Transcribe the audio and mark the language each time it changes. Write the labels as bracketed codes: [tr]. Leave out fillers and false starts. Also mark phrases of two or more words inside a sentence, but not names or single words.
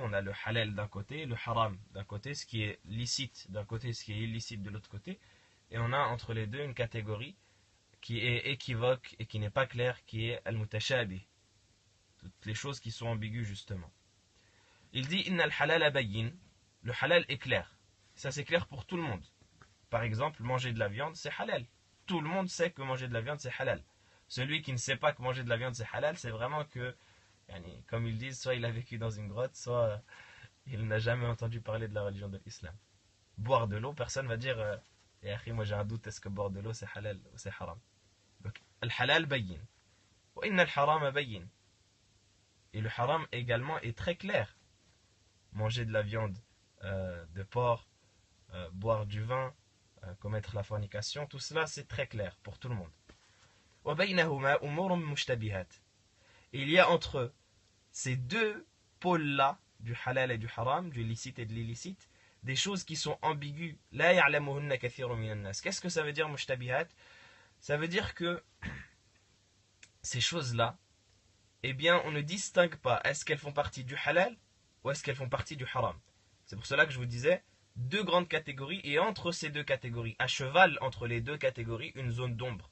[fr] On a le halal d'un côté, le haram d'un côté, ce qui est licite d'un côté, ce qui est illicite de l'autre côté. Et on a entre les deux une catégorie qui est équivoque et qui n'est pas claire, qui est al-mutashabih. Toutes les choses qui sont ambiguës justement. Il dit [ar] إن الحلال بين. [fr] Le halal est clair. Ça c'est clair pour tout le monde. Par exemple, manger de la viande, c'est halal. Tout le monde sait que manger de la viande, c'est halal. Celui qui ne sait pas que manger de la viande, c'est halal, c'est vraiment que, comme ils disent, soit il a vécu dans une grotte, soit il n'a jamais entendu parler de la religion de l'islam. Boire de l'eau, personne ne va dire moi j'ai un doute, est-ce que boire de l'eau c'est halal ou c'est haram. Donc, [ar] الحلال بين وإن الحرام بين. [fr] Et le haram également est très clair. Manger de la viande de porc, boire du vin, commettre la fornication, tout cela c'est très clair pour tout le monde. [ar] وبينهما أمور مشتبهات. [fr] Et il y a entre ces deux pôles-là, du halal et du haram, du licite et de l'illicite, des choses qui sont ambiguës. [ar] لا يعلمهن كثير من الناس. [fr] Qu'est-ce que ça veut dire mushtabihat? Ça veut dire que ces choses-là, eh bien, on ne distingue pas est-ce qu'elles font partie du halal ou est-ce qu'elles font partie du haram. C'est pour cela que je vous disais deux grandes catégories et entre ces deux catégories, à cheval entre les deux catégories, une zone d'ombre.